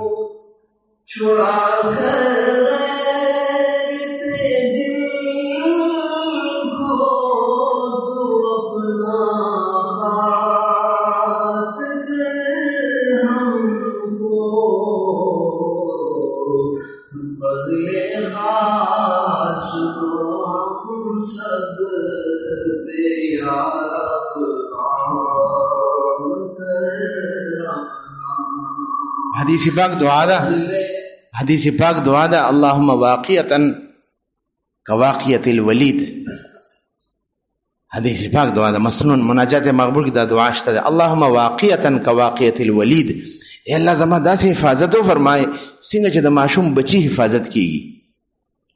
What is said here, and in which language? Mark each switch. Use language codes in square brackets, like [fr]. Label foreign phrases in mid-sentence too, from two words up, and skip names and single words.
[ur] چھڑا کر غیر سے دل کو تو اپنا خاص کر ہم کو، بدلے خاص کو ہم سب پہ یا رب عام کر اپنا. [ps] حدیث پاک دعا ده، حدیث پاک دعا ده، [ar] اللهم واقعتا كواقعة الولید. [ps] حدیث پاک دعا ده، مسنون مناجات مقبول کی دا دعا شته ده. [ar] اللهم واقعتا كواقعة الولید، [ps] اے الله زما داسې حفاظت وفرمای څنګه چې د ماشوم بچی حفاظت کیږي.